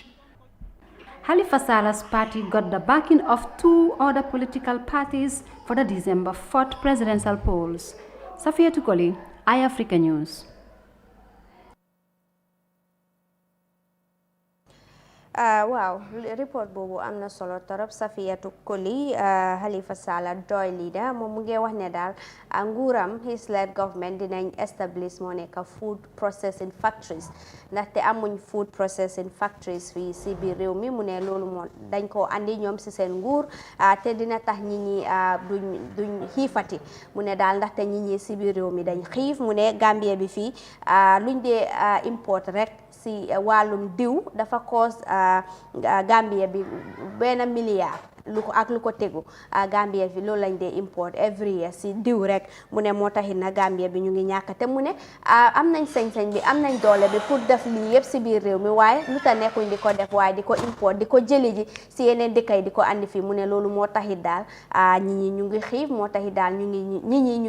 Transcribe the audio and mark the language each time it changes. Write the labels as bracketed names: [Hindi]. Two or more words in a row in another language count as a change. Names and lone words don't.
[English] Halifa Salah's party got the backing of 2 other political parties for the December 4th presidential polls. Safia Tukoli, Eyeafrica News. [Wolof] Wow, report boobu am na solo torop Safiyatu Koli Halifa Sallah Doi leader moom mu ngi wax ne daal nguuram [English] his led government [Wolof] dinañ establish moo nekk [English] food processing factories [Wolof] ndaxte amuñ [English] food processing factories [Wolof] fii si biir réew mi mu ne loolu moo dañ ko andi ñoom si seen nguur te dina tax nit ñi duñ xiifati mu ne daal ndaxte nit ñi si biir réew mi dañ xiif mu ne Gambia bi fii luñ dee import rek si wàllum diw dafa cause Gambia bi $1 milliard lu ko tegu Gambia fi loolu lañ dee import [English] every year [Wolof] si diw rek mu ne moo taxit na Gambia bi ñu ngi ñàkk te mu ne am nañ sañ-sañ bi am nañ doole bi pour def lii yëpp si biir réew mi waaye lu ta nekkuñ di ko def waaye di ko import di ko jëli ji si yeneen dëkk yi di ko andi fii mu ne loolu moo taxit daal ñi ñu ngi xiif moo taxit daal ñi ñu